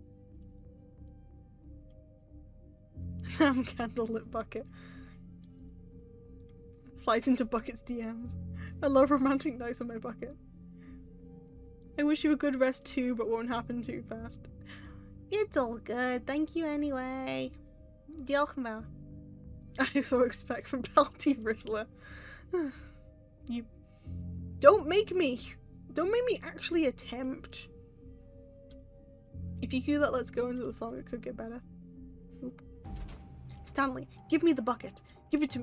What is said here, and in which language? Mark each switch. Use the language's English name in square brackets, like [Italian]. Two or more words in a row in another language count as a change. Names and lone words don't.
[English] Damn candlelit bucket. Slides into bucket's DMs. I love romantic nights on my bucket. I wish you a good rest too, but won't happen too fast. It's all good. Thank you anyway. [Welsh] Diolch yn fawr. [English] I so expect from Pelty Rizzler. You don't make me actually attempt. If you cue that Let's Go into the song, it could get better. Oop. Stanley, give me the bucket. Give it to me.